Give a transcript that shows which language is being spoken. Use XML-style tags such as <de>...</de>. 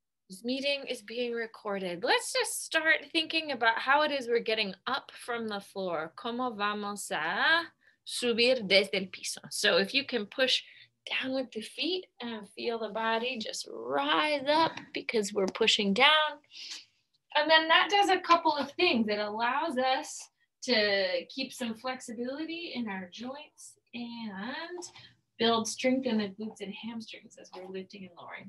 <en>This meeting is being recorded. Let's just start thinking about how it is we're getting up from the floor.</en> <es>¿Cómo vamos a subir desde el piso?</es> <en>So if you can push down with the feet and feel the body just rise up because we're pushing down. And then that does a couple of things. It allows us to keep some flexibility in our joints and build strength in the glutes and hamstrings as we're lifting and lowering.</en>